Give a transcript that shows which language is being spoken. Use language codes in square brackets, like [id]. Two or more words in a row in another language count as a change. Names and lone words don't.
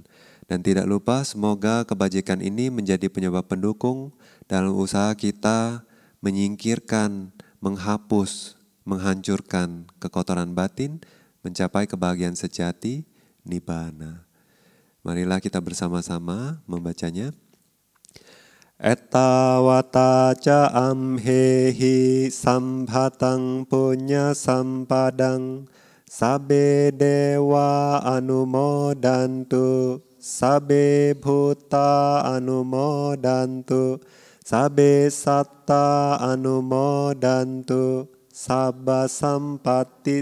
[id] Dan tidak lupa, semoga kebajikan ini menjadi penyebab pendukung dalam usaha kita menyingkirkan, menghapus, menghancurkan kekotoran batin, mencapai kebahagiaan sejati, Nibbana. Marilah kita bersama-sama membacanya. [pi] Ettawata ca amhehi sambhatang punya sampadang sabe dewa anumodantu sabe bhuta anumodantu sabe satta anumodantu sabba sampatti